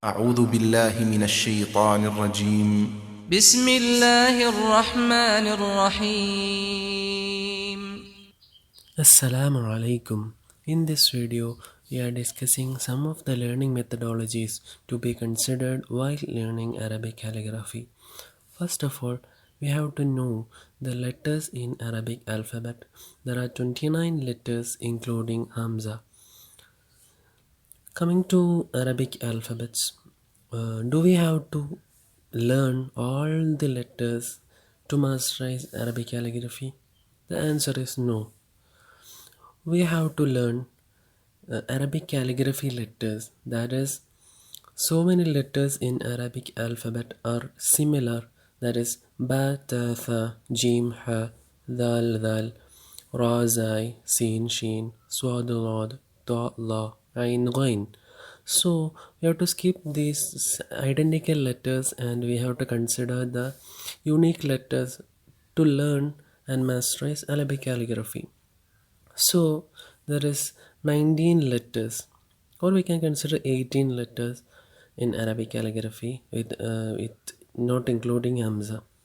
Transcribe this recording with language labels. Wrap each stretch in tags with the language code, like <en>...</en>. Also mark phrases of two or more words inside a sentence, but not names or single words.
<ar>أعوذ بالله من الشيطان الرجيم. بسم الله الرحمن الرحيم. السلام عليكم.</ar> <en>In this video, we are discussing some of the learning methodologies to be considered while learning Arabic calligraphy. First of all, we have to know the letters in Arabic alphabet. There are 29 letters including Hamza. Coming to Arabic alphabets, do we have to learn all the letters to masterize Arabic calligraphy? The answer is no. We have to learn Arabic calligraphy letters. That is, so many letters in Arabic alphabet are similar. That is, ba, ta, tha, jim, ha, dal, dal, ra, zai, sin, shin, swad, lad, ta, la, ain, ghain. So we have to skip these identical letters and we have to consider the unique letters to learn and masterize Arabic calligraphy. So there is 19 letters, or we can consider 18 letters in Arabic calligraphy with not including Hamza.</en>